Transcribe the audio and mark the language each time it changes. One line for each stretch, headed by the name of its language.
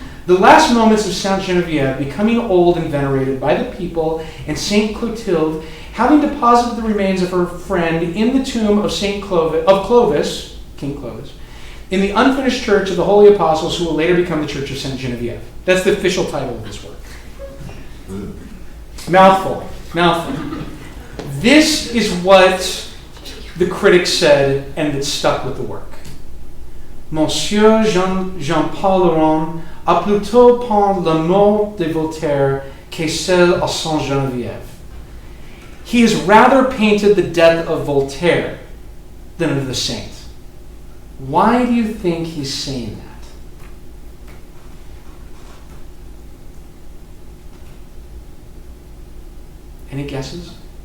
English: The last moments of Saint Geneviève, becoming old and venerated by the people, and Saint Clotilde, having deposited the remains of her friend in the tomb of King Clovis, in the unfinished church of the Holy Apostles, who will later become the Church of Saint Geneviève. That's the official title of this work. Mouthful. This is what the critics said, and it stuck with the work.
French: Monsieur Jean-Paul Laurent a plutôt peint la mort de Voltaire que celle à Saint Geneviève.
English: He has rather painted the death of Voltaire than of the saint. Why do you think he's saying that? Any guesses?